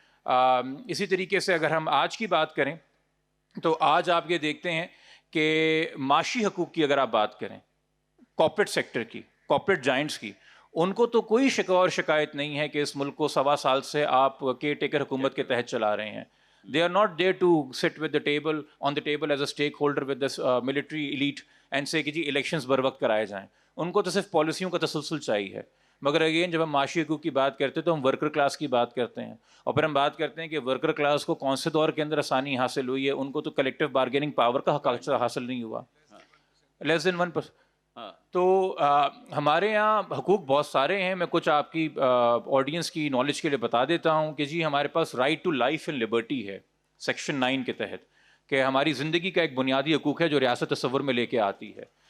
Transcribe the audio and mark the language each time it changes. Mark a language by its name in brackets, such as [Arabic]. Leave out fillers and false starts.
[Urdu] اسی طریقے سے اگر ہم آج کی بات کریں تو آج آپ یہ دیکھتے ہیں کہ معاشی حقوق کی اگر آپ بات کریں, کارپوریٹ سیکٹر کی, کارپوریٹ جائنٹس کی, ان کو تو کوئی شکوہ اور شکایت نہیں ہے کہ اس ملک کو 1.25 سال سے آپ کیئر ٹیکر حکومت کے تحت چلا رہے ہیں. [English] They are not there to sit with the table, on the table as a stakeholder with this military elite and say [Urdu] کہ جی الیکشنز بر وقت کرائے جائیں. ان کو تو صرف پالیسیوں کا تسلسل چاہیے ہے. مگر اگین جب ہم معاشی حقوق کی بات کرتے ہیں تو ہم ورکر کلاس کی بات کرتے ہیں, اور پھر ہم بات کرتے ہیں کہ ورکر کلاس کو کون سے دور کے اندر آسانی حاصل ہوئی ہے. ان کو تو کلیکٹیو بارگیننگ پاور کا حق حاصل نہیں ہوا, لیس دین 1%. تو ہمارے یہاں حقوق بہت سارے ہیں. میں کچھ آپ کی آڈینس کی نالج کے لیے بتا دیتا ہوں کہ جی ہمارے پاس right to life and Liberty ہے سیکشن 9 کے تحت, کہ ہماری زندگی کا ایک بنیادی حقوق ہے جو ریاست تصور میں لے کے آتی ہے.